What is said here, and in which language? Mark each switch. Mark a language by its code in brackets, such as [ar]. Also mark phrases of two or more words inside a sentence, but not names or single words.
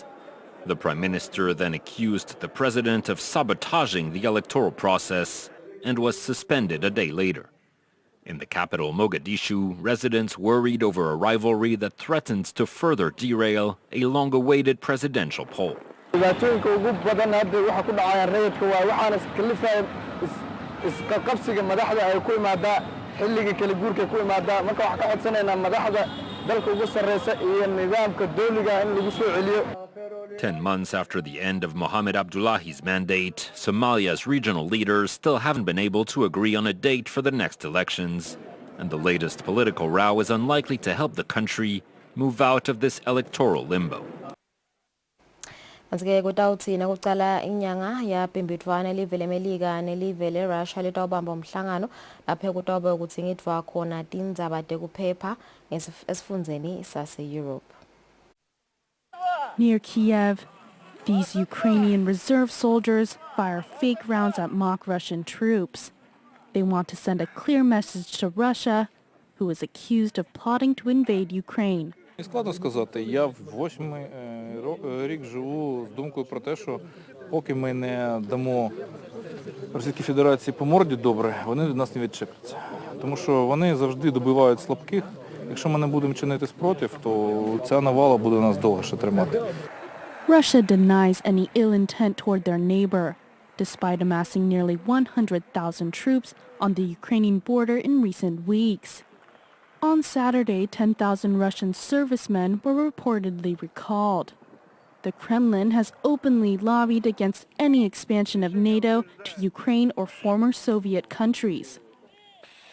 [en] The prime minister then accused the president of sabotaging the electoral process and was suspended a day later. In the capital, Mogadishu, residents worried over a rivalry that threatens to further derail a long-awaited presidential poll. [so] dhibaatooyinka ugu badan hadda waxa ku dhacaya rayidka waa waxaan iskalifayn iska qabsiga madaxda ay ku imaadaa xilliga kala guurka ku imaadaa marka waxa ka codsanaynaa madaxda dalka ugu sareysa iyo nidaamka dawliga in lagu soo celiyo. [en] 10 months after the end of Mohamed Abdullahi's mandate, Somalia's regional leaders still haven't been able to agree on a date for the next elections, and the latest political row is unlikely to help the country move out of this electoral limbo. [ss] Manje kutawuthina kucala inyanga yapimbidvwana live leMelika nelive leRussia litawubamba umhlangano lapho kutawube ukuthi ngidva khona tindzaba tekuphepha esifundzeni sase-Europe. [en] Near Kiev, these Ukrainian reserve soldiers fire fake rounds at mock Russian troops. They want to send a clear message to Russia, who is accused of plotting to invade Ukraine. [uk] Складно сказати, я в 8-й рік живу з думкою про те, що поки ми не дамо Російській Федерації по морді добре, вони від нас не відчепляться. Тому що вони завжди добивають слабких. Якщо ми не будемо чинити спротив, то ця навала буде нас довго ще тримати. [en] Russia denies any ill intent toward their neighbor, despite amassing nearly 100,000 troops on the Ukrainian border in recent weeks. On Saturday, 10,000 Russian servicemen were reportedly recalled. The Kremlin has openly lobbied against any expansion of NATO to Ukraine or former Soviet countries.